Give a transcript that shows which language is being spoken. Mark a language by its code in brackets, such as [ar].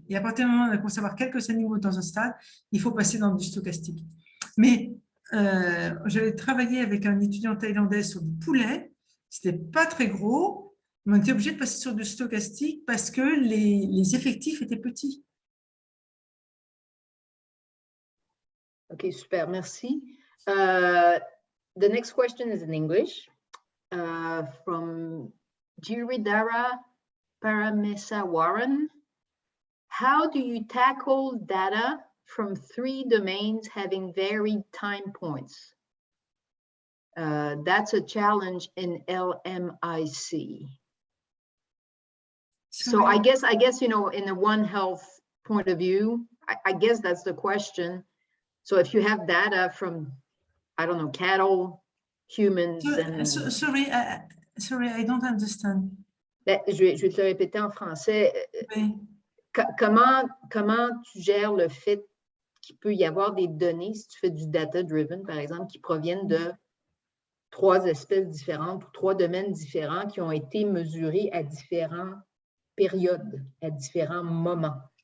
[fr] Et à partir du moment où on commence à avoir quelques animaux dans un stade, il faut passer dans du stochastique. Mais j'avais travaillé avec un étudiant thaïlandais sur du poulet. C'était pas très gros, mais on était obligé de passer sur du stochastique parce que les effectifs étaient petits. OK, super, merci. [en] The next question is in English from Giridhara Paramesawaran. How do you tackle data from 3 domains having varied time points? That's a challenge in LMIC. So I guess, you know, in the One Health point of view, I guess that's the question. So if you have data from, I don't know, cattle, humans, and... Sorry, I don't understand. [fr] Je vais te le répéter en français. Oui. Comment tu gères le fait qu'il peut y avoir des données, si tu fais du data-driven, par exemple, qui proviennent de 3 espèces différentes ou 3 domaines différents qui ont été mesurés à différentes périodes, à différents moments?